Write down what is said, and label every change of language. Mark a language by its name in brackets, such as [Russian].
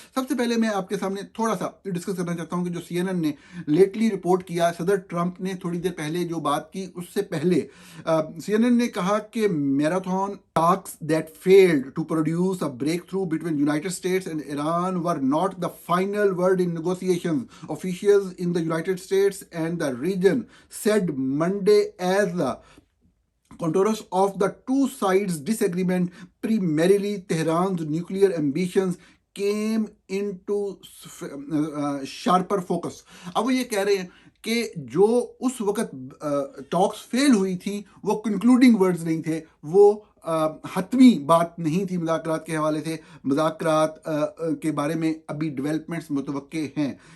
[Hindi] सबसे पहले मैं आपके सामने थोड़ा सा डिस्कस करना चाहता हूं कि जो CNN ने लेटली रिपोर्ट किया, सदर ट्रंप ने थोड़ी देर पहले जो बात की, उससे पहले CNN ने कहा कि marathon [English] talks that failed to produce a breakthrough between United States and Iran were not the final word in negotiations. Officials in the United States and the region said Monday as the contours of the two sides' disagreement, primarily Tehran's nuclear ambitions, came into sharper focus. [Hindi] अब वो ये कह रहे हैं कि जो उस वक्त टॉक्स फेल हुई थी, वो कंक्लूडिंग वर्ड्स नहीं थे, वो हतमी बात नहीं थी मुज़ाकरात के हवाले से। मुज़ाकरात के बारे में अभी डेवलपमेंट्स मुतवक्के हैं।